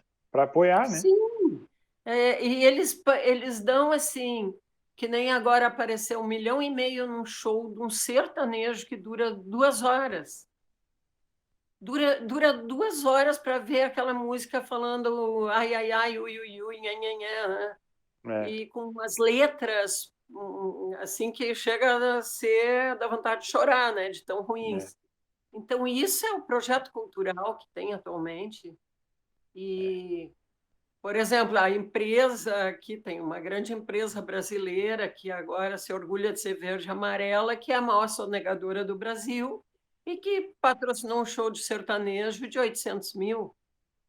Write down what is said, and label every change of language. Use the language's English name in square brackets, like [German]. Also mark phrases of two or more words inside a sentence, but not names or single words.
[Portuguese] Para apoiar, né? Sim, e eles dão assim, que nem agora apareceu 1,5 milhão num show de um sertanejo que dura 2 horas. Dura 2 horas para ver aquela música falando ai, ai, ai, ui, ui, ui, nha, nha, nha, né? É, E com umas letras assim que chega a ser da vontade de chorar, né? De tão é, ruins. Então, isso é o projeto cultural que tem atualmente. E, por exemplo, a empresa aqui tem uma grande empresa brasileira que agora se orgulha de ser verde e amarela, que é a maior sonegadora do Brasil e que patrocinou um show de sertanejo de 800 mil, que